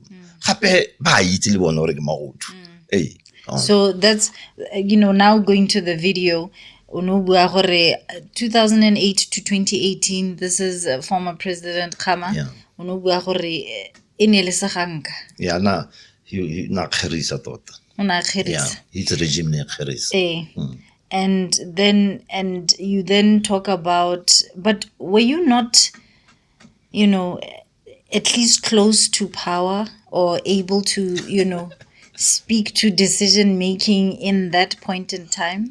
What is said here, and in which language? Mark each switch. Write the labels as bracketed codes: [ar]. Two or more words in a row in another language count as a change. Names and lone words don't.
[tn] Gape ba itse le bona gore ke magodu. [en] So that's now going to the video. 2008 to 2018, this is former President Khama. Yeah. Yeah, [tn] na kgerisa tota. [en] Yeah, his regime [tn] ne kgerisa. [en] And you then talk about, but were you not, at least close to power or able to, speak to decision making in that point in time?